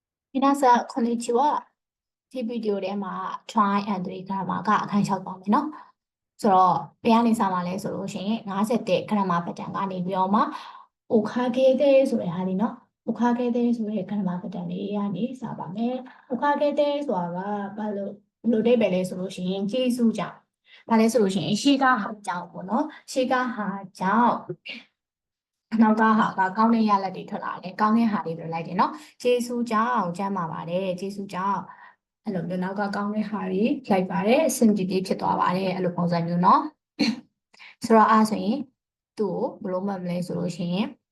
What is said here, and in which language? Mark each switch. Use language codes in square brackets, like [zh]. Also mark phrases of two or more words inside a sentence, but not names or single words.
[ja] 皆さん、こんにちは。 [my] ဒီဗီဒီယိုထဲမှာ [en] try and three grammar [my] ကအခန်း6ပါမယ်နော်ဆိုတော့ဘယ်ကနေစမှာလဲဆိုလို့ရှိရင်50 [en] grammar pattern [my] ကနေပြီးတော့မှ okagete ဆိုတဲ့ဟာလေးနော် okagete ဆိုတဲ့ [en] grammar pattern [my] လေးကနေစပါမယ် okagete ဆိုတာကဘာလို့ဘယ်လိုအဓိပ္ပာယ်လဲဆိုလို့ရှိရင်ကျေးဇူးကြောင့်ဘာလဲဆိုလို့ရှိရင်ရှေးကဟာကြောင့်ပေါ့နော်ရှေးကဟာကြောင့်နောက်ကဟာကကောင်းတဲ့ရလဒ်တွေထွက်လာတယ်ကောင်းတဲ့ဟာတွေပြောလိုက်တယ်နော်ကျေးဇူးကြောင့်ကျမ်းပါပါတယ်ကျေးဇူးကြောင့်အဲ့လိုမျိုးနောက်ကကောင်းတဲ့ဟာတွေလိုက်ပါတယ်အဆင်ပြေပြေဖြစ်သွားပါတယ်အဲ့လိုပုံစံမျိုးနော်ဆိုတော့အားဆိုရင်သူ့ကိုဘယ်လိုမှတ်မလဲဆိုလို့ရှိရင်